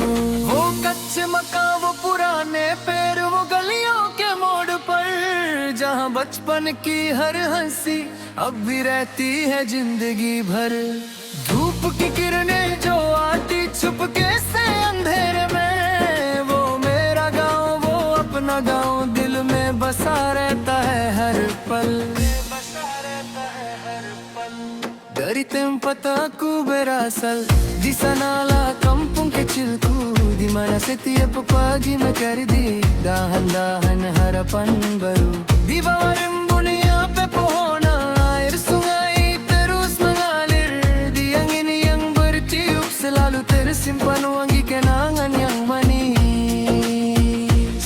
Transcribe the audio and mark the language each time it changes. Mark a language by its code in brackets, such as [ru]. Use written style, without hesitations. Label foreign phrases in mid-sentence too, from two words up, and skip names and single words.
[hi] वो कच्चे मकान, वो पुराने पेड़, वो गलियों के मोड़ पर जहाँ बचपन की हर हंसी अब भी रहती है जिंदगी भर। धूप की किरणें जो आती छुपके से अंधेरे में, वो मेरा गांव, वो अपना गांव दिल में बसा रहता है हर पल। [id] Dari tempat aku berasal, di sanalah kampung kecilku, di mana setiap pagi mencari dahan-dahan harapan baru. Di bawah rimbunya pepohonan, air sungai terus mengalir, di angin yang bertiup selalu tersimpan wangi kenangan yang manis.